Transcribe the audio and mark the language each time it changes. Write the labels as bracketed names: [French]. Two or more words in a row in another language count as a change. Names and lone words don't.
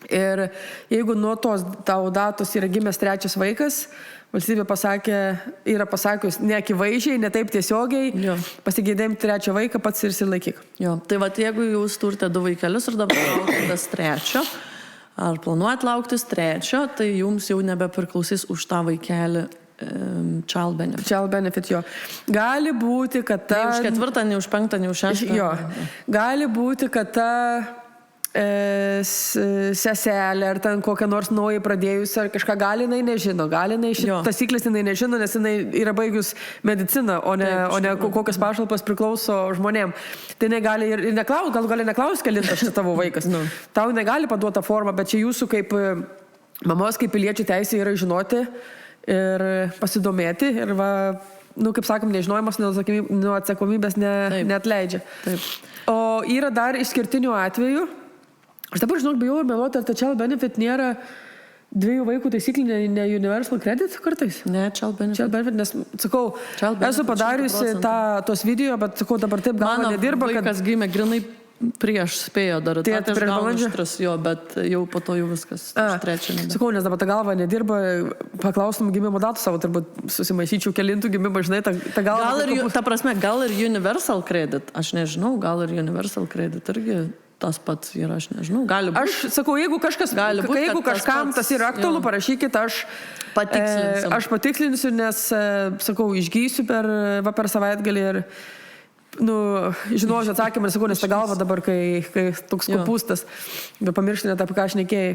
[Lithuanian] Ir jeigu nuo tos tavo datos yra gimęs 3 vaikas, valstybė yra pasakius neakivaizdžiai, ne taip tiesiogiai, pasigeidėjim 3 vaiką, pats ir silaikyk. Jo, tai jeigu jūs turite 2 vaikelius ir dabar laukitės 3, ar planuojat lauktis 3, tai jums jau nebepriklausys už tą vaikelį [English] child benefit. Child benefit, [Lithuanian] jo. Gali būti, kad ta... Ne už 4, ne už 5, ne už 6. Jo. Gali būti, kad ta seselė ar ten kokią nors naujai pradėjus ar kažką gali, jinai nežino. Gali jinai taisyklės jinai nežino, nes jinai yra baigus mediciną, o ne kokios pašalpos priklauso žmonėm. Tai jinai gali ir neklaus, gali neklaus, kelintas čia tavo vaikas. Tau jinai gali paduoti tą formą, bet čia jūsų kaip mamos, kaip piliečių teisė yra žinoti ir pasidomėti ir kaip sakom, nežinojimas nuo atsakomybės neatleidžia. Taip. O yra dar išskirtinių atvejų. Aš dabar, bijau ir meluoti, ar ta [English] child benefit [Lithuanian] nėra 2 vaikų taisyklė, ne [English] universal credit [Lithuanian] kartais? Ne, [English] child benefit, [Lithuanian] nes, sakau, esu padariusi tos video, bet, sakau, dabar taip galva nedirba. Mano vaikas gimė grinai prieš spėjo dar. Tai aš gaunu štras, bet jau po to jau viskas. Sakau, nes dabar ta galva nedirba, paklaustum gimimo datų savo, turbūt susimaisyčiau kelintų gimimo, žinai, ta galva. Gal ir [English] universal credit, [Lithuanian] aš nežinau, gal ir [English] universal credit [Lithuanian] irgi tas pats yra, aš nežinau, gali būti. Aš sakau, jeigu kažkam tas yra aktualu, parašykit, aš patikslinsiu, nes, sakau, išgysiu per savaitgalį ir žinosiu atsakymą ir sakau, nes ta galva dabar, kai toks kopūstas, bet pamirštinėt, apie ką aš nekėjai.